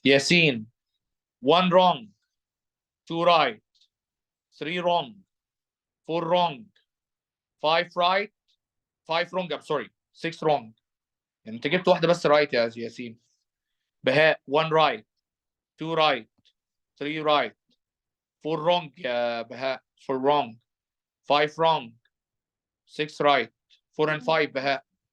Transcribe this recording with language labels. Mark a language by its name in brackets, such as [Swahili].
[English] Yasin, 1 wrong, 2 right, 3 wrong, 4 wrong, 5 right, 5 wrong, I'm sorry, 6 wrong. [Arabic] يعني انت جبت واحدة بس right يا ياسين. [English] بهاء 1 right, 2 right, 3 right, 4 wrong [Arabic] يا بهاء, [English] 4 wrong, 5 wrong, 6 right, 4 and 5 بهاء.